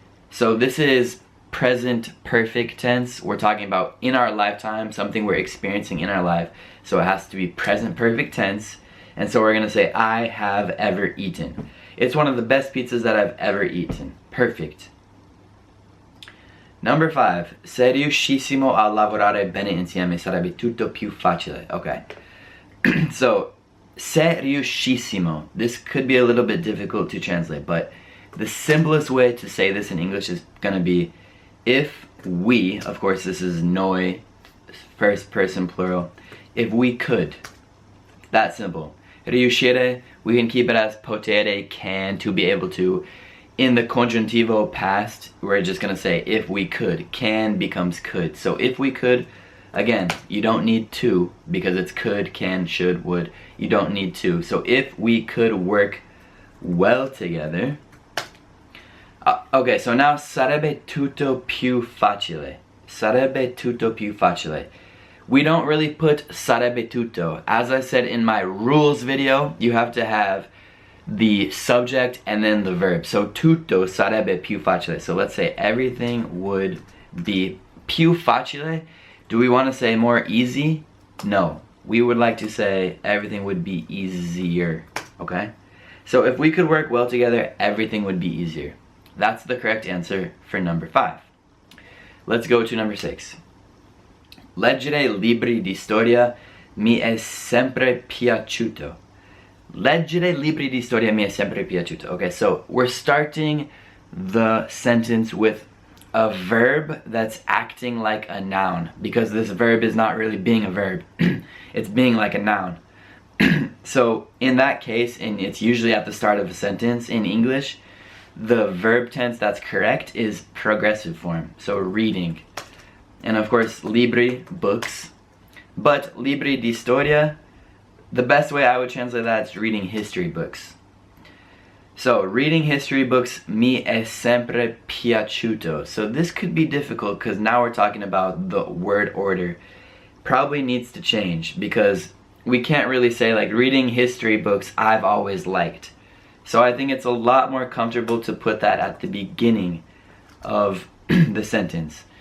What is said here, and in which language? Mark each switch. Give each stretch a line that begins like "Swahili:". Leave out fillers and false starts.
English: So this is present perfect tense. We're talking about in our lifetime, something we're experiencing in our life. So it has to be present perfect tense. And so we're gonna say I have ever eaten. It's one of the best pizzas that I've ever eaten. Perfect. Number 5.
Italian: Se riuscissimo a lavorare bene insieme sarebbe tutto più facile.
English: Okay. So
Italian: se riuscissimo.
English: This could be a little bit difficult to translate, but the simplest way to say this in English is going to be if we, of course this is noi, first person plural, if we could. That simple. Riuscire, we can keep it as potere, can, to be able to. In the congiuntivo past, we're just going to say if we could. Can becomes could. So if we could, again, you don't need to because it's could, can, should, would. You don't need to. So if we could work well together. Okay, so now
Italian: sarebbe tutto più facile. Sarebbe tutto più facile.
English: We don't really put
Italian: sarebbe tutto.
English: As I said in my rules video, you have to have the subject and then the verb. So
Italian: tutto sarebbe più facile.
English: So let's say everything would be
Italian: più facile.
English: Do we want to say more easy? No. We would like to say everything would be easier. Okay? So if we could work well together, everything would be easier. That's the correct answer for number 5. Let's go to number 6.
Italian: Leggere libri di storia mi è sempre piaciuto. Leggere libri di storia mi è sempre piaciuto.
English: Okay, so we're starting the sentence with a verb that's acting like a noun, because this verb is not really being a verb. It's being like a noun. So in that case, and it's usually at the start of a sentence in English, the verb tense that's correct is progressive form, so reading. And of course, libri, books. But
Italian: libri di storia,
English: the best way I would translate that is reading history books. So, reading history books
Italian: mi è sempre piaciuto.
English: So this could be difficult because now we're talking about the word order. Probably needs to change because we can't really say like reading history books I've always liked. So I think it's a lot more comfortable to put that at the beginning of the sentence.